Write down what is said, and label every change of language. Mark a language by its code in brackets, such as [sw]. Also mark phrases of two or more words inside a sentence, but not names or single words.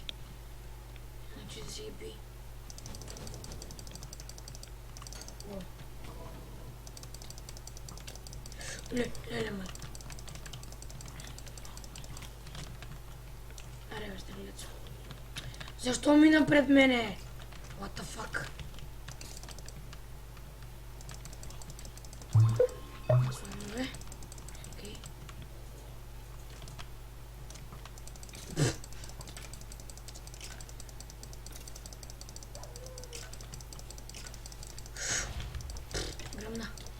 [bg] Значи да си ги би. О. Леле, май. Аре, бе, стрелец. Защо мина пред мене? [en] What the fuck? [bg] Слонове. Окей. Гръмна.